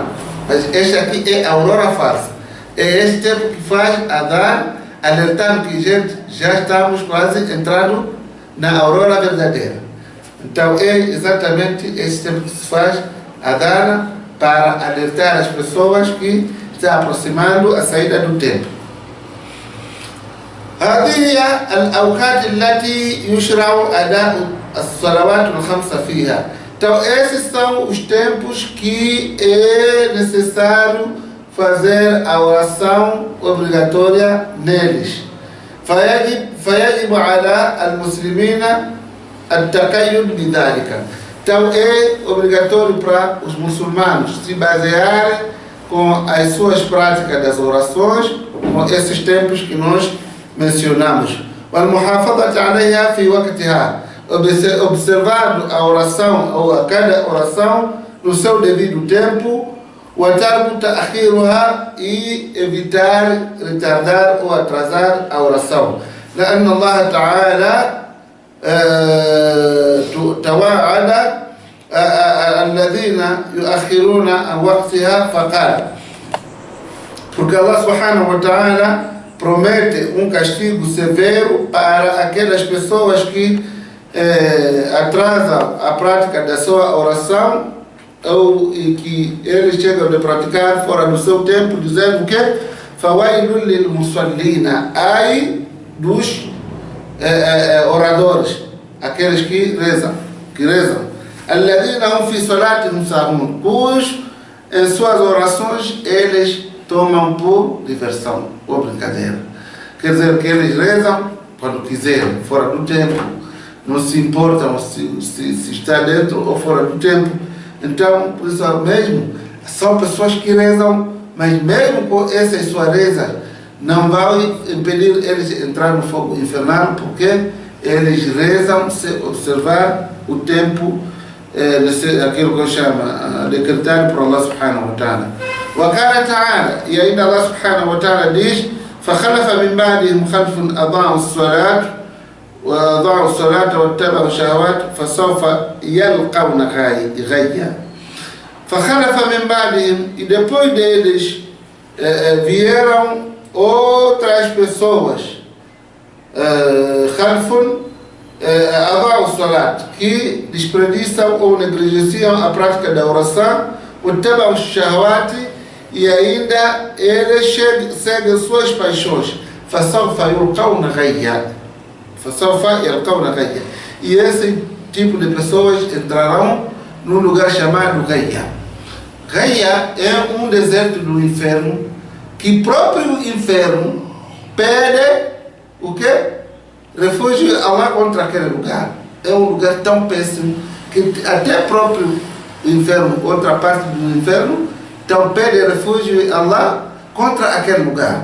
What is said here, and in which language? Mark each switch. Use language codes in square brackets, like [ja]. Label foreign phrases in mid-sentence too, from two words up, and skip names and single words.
[pt] Mas este aqui é a aurora falsa. É esse tempo que faz a dar, alertando que, gente, já estamos quase entrando na aurora verdadeira. Então, é exatamente esse tempo que se faz a dar para alertar as pessoas que está aproximando a saída do tempo. [ar] هذه الأوقات التي يشرع أداء الصلوات الخمسة فيها. [pt] Então, esses são os tempos que é necessário fazer a oração obrigatória neles. [ar] فيجب على المسلمين التقيد بذلك. [pt] Então é obrigatório para os muçulmanos se basearem com as suas práticas das orações, com esses tempos que nós mencionamos. [ar] والمحافظة عليها في وقتها. [pt] Observando a oração ou a cada oração no seu devido tempo. [ar] وترك تأخيرها [pt] e evitar retardar ou atrasar a oração. [ar] لأن الله تعالى توعد الذين يؤخرون عن وقتها فقال. [pt] Porque [ar] الله سبحانه وتعالى [pt] promete castigo severo para aquelas pessoas que atrasam a prática da sua oração ou que eles chegam a praticar fora do seu tempo, dizendo que [ar] فَوَيْلٌ لِلْمُصَلِّينَ, [pt] ai dos oradores, aqueles que rezam. [ar] الَّذِينَ هُمْ فِي صَلَاتِهِمْ سَاهُونَ, [pt] cujos em suas orações eles tomam por diversão ou brincadeira. Quer dizer que eles rezam quando quiserem, fora do tempo, não se importam se está dentro ou fora do tempo. Então, por isso mesmo, são pessoas que rezam, mas mesmo com essas suas rezas, não vai impedir eles de entrar no fogo infernal, porque eles rezam se observar o tempo, aquilo que eu chamo, decretado por [ar] الله سبحانه وتعالى. وقال تعالى, [pt] e ainda [ar] الله سبحانه وتعالى diz: فخلف من بعدهم خلف أضاعوا الصلاة وأضاعوا الصلاة واتبعوا الشهوات فسوف يلقون غيا. فخلف من بعدهم, [pt] e depois deles vieram outras pessoas, khalfun, [ar] أضاعوا الصلاة, [pt] que desperdiçam ou negligenciam a prática da oração, [ar] واتبعوا الشهوات, [pt] e ainda eles seguem suas paixões, [ar] فسوف يلقون غيا. [pt] E esse tipo de pessoas entrarão num lugar chamado Gaia. Gaia é um deserto do inferno, que próprio inferno pede o quê? Refúgio a Allah contra aquele lugar. É um lugar tão péssimo que até próprio inferno, outra parte do inferno, então pede refúgio a Allah contra aquele lugar.